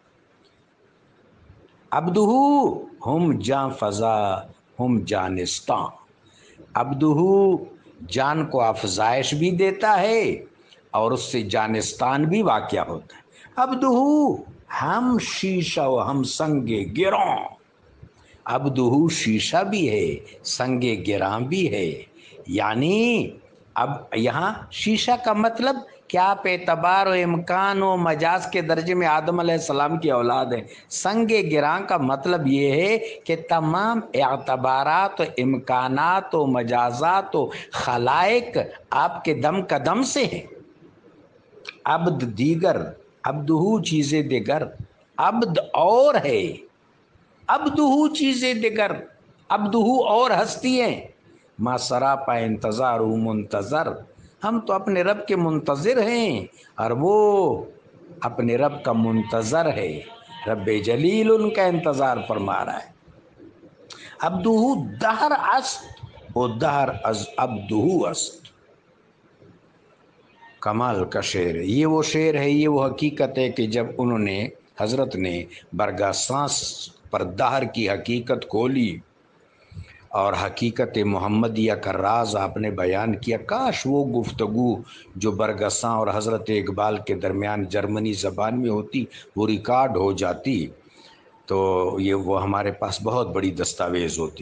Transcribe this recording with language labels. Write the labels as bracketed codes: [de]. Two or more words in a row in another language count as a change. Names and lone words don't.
[fa] عبدہ ہم جاں فضا ہم جانستاں، [ur] عبدہ جان کو افزائش بھی دیتا ہے اور اس سے جانستان بھی واقع ہوتا ہے۔ [fa] عبدہ ہم شیشہ و ہم سنگ گراں، [ur] عبدہ شیشہ بھی ہے، سنگ گراں بھی ہے، یعنی اب یہاں شیشہ کا مطلب کہ آپ اعتبار و امکان و مجاز کے درجے میں آدم علیہ السلام کی اولاد ہیں۔ سنگ گراں کا مطلب یہ ہے کہ تمام اعتبارات و امکانات و مجازات و خلائق آپ کے دم قدم سے ہیں۔ [fa] عبد دیگر، عبدہ چیزیں دیگر، [ur] عبد اور ہے، [fa] عبدہ چیزیں دیگر، [ur] عبدہ اور ہستی ہیں۔ [fa] ما سراپا انتظار منتظر، [ur] ہم تو اپنے رب کے منتظر ہیں اور وہ اپنے رب کا منتظر ہے، رب جلیل ان کا انتظار فرما رہا ہے۔ [fa] عبدہ دہر است و دہر از عبدہ است، [ur] کمال کا شعر ہے یہ، وہ شعر ہے، یہ وہ حقیقت ہے کہ جب انہوں نے حضرت نے برگاہ سانس پر دہر کی حقیقت کھولی اور حقیقت محمدیہ کا راز آپ نے بیان کیا، کاش وہ گفتگو جو برگساں اور حضرت اقبال کے درمیان جرمنی زبان میں ہوتی وہ ریکارڈ ہو جاتی تو یہ وہ ہمارے پاس بہت بڑی دستاویز ہوتی۔